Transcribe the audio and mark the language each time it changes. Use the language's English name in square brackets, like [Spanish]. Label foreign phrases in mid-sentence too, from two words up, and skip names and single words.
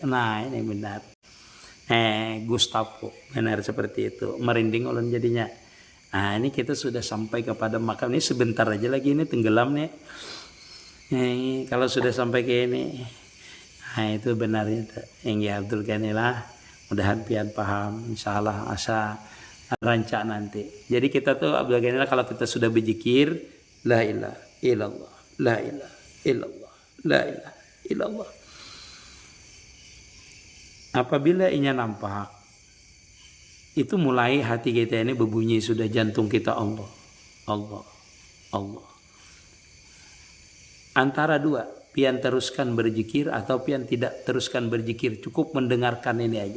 [Banjar] Nah ini benar. Gustavo benar seperti itu. Merinding ulun jadinya. Nah ini kita sudah sampai kepada makam ini, sebentar aja lagi ini tenggelam nih. Kalau sudah sampai ke ini, nah itu benarnya Enggi Abdul Ghani lah. Mudahan pian paham, insyaallah asa rancak nanti. Jadi kita tuh Abdul Ghani kalau kita sudah berzikir [Arabic] la ilaha illallah, la ilaha illallah, la ilaha illallah. [Banjar] Apabila inya nampak, itu mulai hati kita ini berbunyi, sudah jantung kita Allah, Allah, Allah. [Indonesian] Antara dua, pian teruskan berzikir atau pian tidak teruskan berzikir, cukup mendengarkan ini aja.